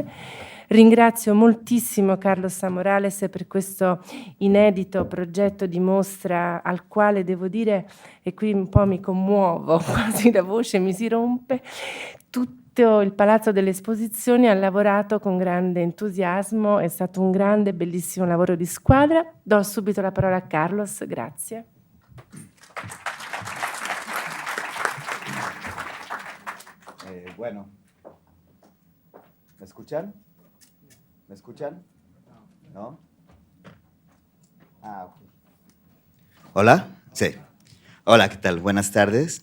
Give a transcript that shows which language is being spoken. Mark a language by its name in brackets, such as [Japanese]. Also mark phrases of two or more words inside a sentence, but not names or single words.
[Italian] Ringrazio moltissimo Carlos Morales per questo inedito progetto di mostra al quale devo dire, e qui un po' mi commuovo, quasi la voce mi si rompe, tutto il Palazzo delle Esposizioni ha lavorato con grande entusiasmo, è stato un grande, bellissimo lavoro di squadra. Do subito la parola a Carlos, grazie. [Spanish] Bueno, ¿me escuchan? ¿Me escuchan? ¿No? Ok. ¿Hola? Sí. Hola, ¿qué tal? Buenas tardes.